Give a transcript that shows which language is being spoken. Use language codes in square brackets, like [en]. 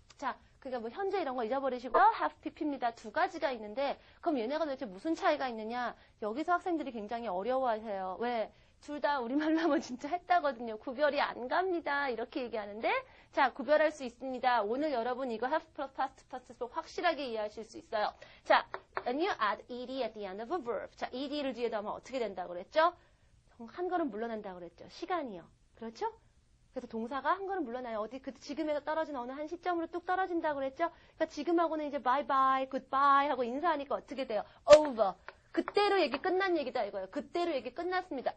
[ko] 자, 그러니까 뭐 현재 이런 거 잊어버리시고 have pp입니다. 두 가지가 있는데 그럼 얘네가 도대체 무슨 차이가 있느냐? 여기서 학생들이 굉장히 어려워하세요. 왜? 둘 다 우리말로 하면 진짜 했다거든요. 구별이 안 갑니다. 이렇게 얘기하는데 자, 구별할 수 있습니다. 오늘 여러분 이거 have plus past participle 확실하게 이해하실 수 있어요. [en] 자, and you add ed at the end of a verb. [ko] 자, ed를 뒤에 넣으면 어떻게 된다고 그랬죠? 한 걸음 물러난다고 그랬죠. 시간이요. 그렇죠? 그래서 동사가 한 걸음 물러나요. 어디 지금에서 떨어진 어느 한 시점으로 뚝 떨어진다고 그랬죠? 그러니까 지금하고는 이제 [en] bye bye, goodbye [ko] 하고 인사하니까 어떻게 돼요? [en] over. [ko] 그때로 얘기 끝난 얘기다 이거예요. 그때로 얘기 끝났습니다.